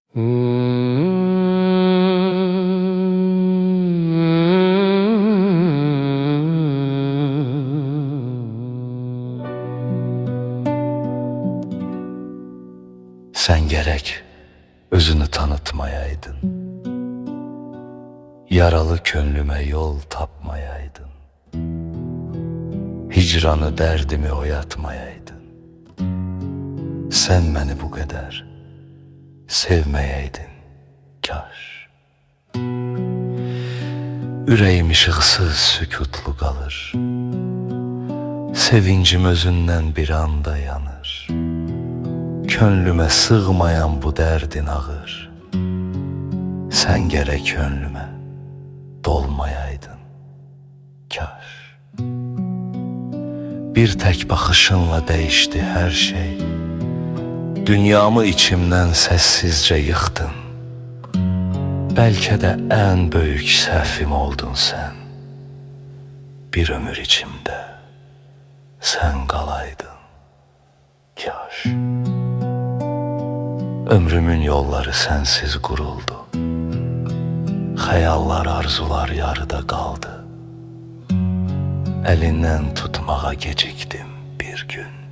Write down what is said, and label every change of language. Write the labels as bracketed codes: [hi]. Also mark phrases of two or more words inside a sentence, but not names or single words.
[tr] Sen gerek özünü tanıtmayaydın, yaralı könlüme yol tapmayaydın, hicranı derdimi oyatmayaydın. Sen beni bu kadar sevmeyeydin kaş. [az] Ürəyim işıqsız sükutlu qalır, sevincim özündən bir anda yanır. Könlümə sığmayan bu dərdin ağır, [tr] sen gerek könlümə dolmayaydın kaş. Bir tek bakışınla değişti her şey, dünyamı içimden sessizce yıktın. Belki de en büyük səhvim oldun sen. [az] Bir ömür içimde sen qalaydın kaş. Ömrümün yolları sensiz quruldu, xəyallar, arzular yarıda qaldı. Əlindən tutmağa gecikdim bir gün.